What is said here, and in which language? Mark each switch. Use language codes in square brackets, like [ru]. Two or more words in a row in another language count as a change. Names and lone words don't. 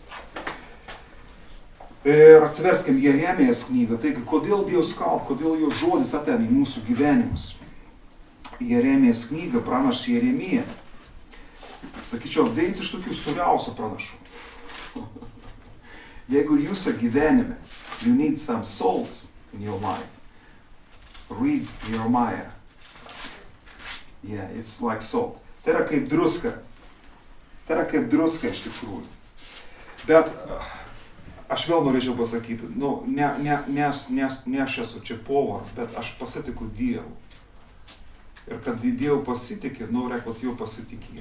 [lt] Ir atsiverskim Jeremijos knygą. Taigi, kodėl Dievas kalba, kodėl jo žodis ateina į mūsų gyvenimus? Jeremijos knygą, pranašas Jeremija. Sakyčiau, vienas iš tokių suriausių pranašų. Jeigu jūsų gyvenime, [en] you need some salt in your life, read Jeremiah. Yeah, it's like salt. [lt] Tai yra kaip druska. Tai yra kaip druska iš tikrųjų. Bet aš vėl norėčiau pasakyti, ne aš esu čia povaras, bet aš pasitikiu Dievu. Ir kad Dievu pasitikiu, noriu, kad jau pasitikėti.